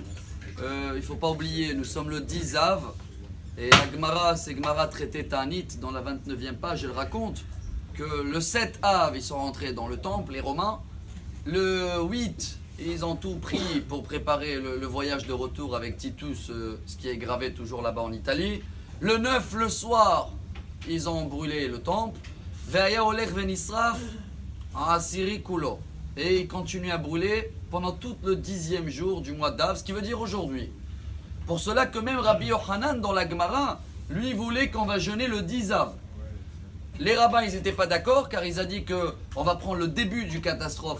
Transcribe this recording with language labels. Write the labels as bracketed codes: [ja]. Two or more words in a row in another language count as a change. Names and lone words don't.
[fr] Il ne faut pas oublier, nous sommes le 10 Av, et la Gemara, c'est Gemara traité Ta'anit, dans la 29e page, elle raconte que le 7 Av, ils sont rentrés dans le temple, les Romains. Le 8, ils ont tout pris pour préparer le voyage de retour avec Titus, ce qui est gravé toujours là-bas en Italie. Le 9, le soir, ils ont brûlé le temple. [he] והיה הולך ונשרף עשירי כולו. [fr] Et ils continuent à brûler pendant tout le 10e jour du mois d'Av, ce qui veut dire aujourd'hui. Pour cela que même Rabbi Yochanan dans la Gemara, lui voulait qu'on va jeûner le 10 Av. Les rabbins, ils n'étaient pas d'accord car ils ont dit qu'on va prendre le début du catastrophe.